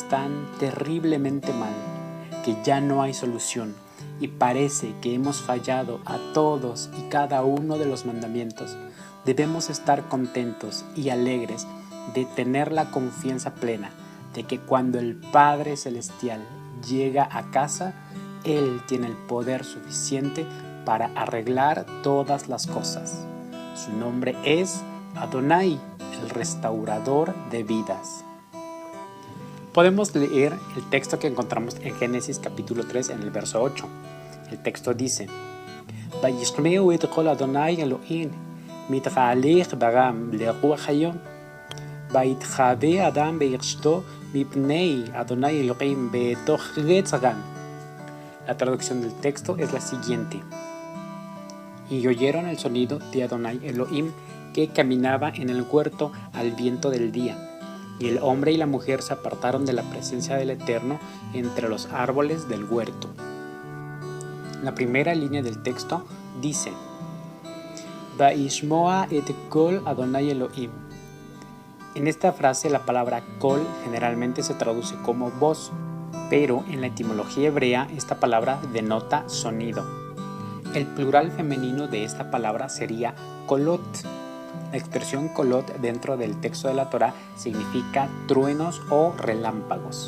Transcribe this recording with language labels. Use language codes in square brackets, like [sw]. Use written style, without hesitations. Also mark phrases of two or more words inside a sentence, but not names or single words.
[es] están terriblemente mal, que ya no hay solución y parece que hemos fallado a todos y cada uno de los mandamientos, debemos estar contentos y alegres de tener la confianza plena de que cuando el Padre Celestial llega a casa, Él tiene el poder suficiente para arreglar todas las cosas. Su nombre es Adonai, el restaurador de vidas. Podemos leer el texto que encontramos en Génesis capítulo 3 en el verso 8. El texto dice: [he] וישמעו את קול אדוני אלוהים, מתהלך ברם לרוח היום. ויתחבא אדם באשתו מפני אדוני אלוהים בתוך עץ הגן. [es] La traducción del texto es la siguiente. Y oyeron el sonido de Adonai Elohim que caminaba en el huerto al viento del día. Y el hombre y la mujer se apartaron de la presencia del Eterno entre los árboles del huerto. La primera línea del texto dice: [he] וישמע את קול אדוני אלוהים. [es] En esta frase la palabra kol generalmente se traduce como voz, pero en la etimología hebrea esta palabra denota sonido. El plural femenino de esta palabra sería kolot. La expresión kolot dentro del texto de la Torá significa truenos o relámpagos.